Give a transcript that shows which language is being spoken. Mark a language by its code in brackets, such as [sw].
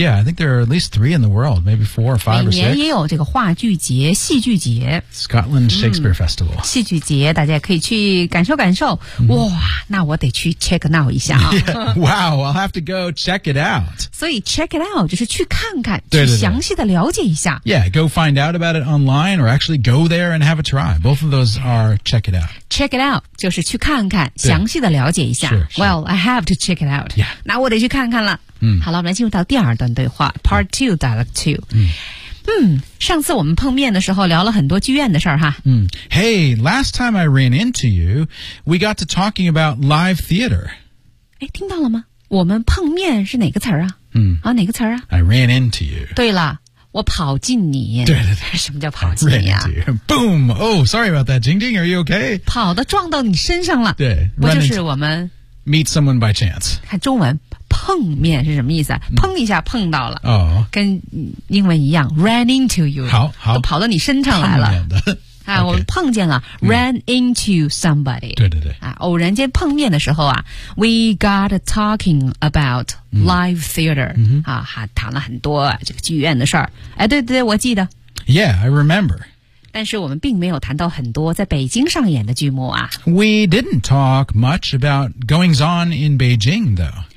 [en] Yeah, I think there are at least three in the world, maybe four or five or six. [zh] 每年也有这个话剧节、戏剧节。 [en] Scotland Shakespeare Festival. [zh] 戏剧节大家可以去感受感受。 Mm-hmm. 哇那我得去 [en] check it out [zh] 一下啊。 [en] Yeah, wow, I'll have to go check it out. [zh] 所以 check it out 就是去看看对对对去详细的了解一下。 [en] Yeah, go find out about it online or actually go there and have a try. Both of those are check it out [zh] 就是去看看详细的了解一下 [en] Well, I have to check it out、 yeah. [zh] 那我得去看看了、嗯、好了我们来进入到第二段对话 [en] Part 2 Dialogue 2、嗯、 [zh] 上次我们碰面的时候聊了很多剧院的事儿哈、 [en] 嗯、Hey, last time I ran into you we got to talking about live theater [zh] 诶听到了吗我们碰面是哪个词儿啊、嗯、啊，哪个词儿啊 [en] I ran into you [zh] 对了我跑进你对对对什么叫跑进你啊 [en] Boom Oh sorry about that Jing Jing are you okay [zh] 跑的撞到你身上了对不就是我们 [en] Meet someone by chance [zh] 看中文碰面是什么意思、啊、砰一下碰到了、 oh. 跟英文一样 [en] Ran into you [zh] 好好跑到你身上来了碰面的、啊、我们碰见了、 [en] okay. Ran into somebody [zh] 对对对、 [en] 啊、 [zh] 偶然间碰面的时候啊 [en] We got talking aboutLive theater,、 mm-hmm. [zh] 啊还谈了很多这个剧院的事儿。哎对对对我记得。 [en] Yeah, I remember. [zh] 但是我们并没有谈到很多在北京上演的剧目啊。 [en] We didn't talk much about goings on in Beijing, though.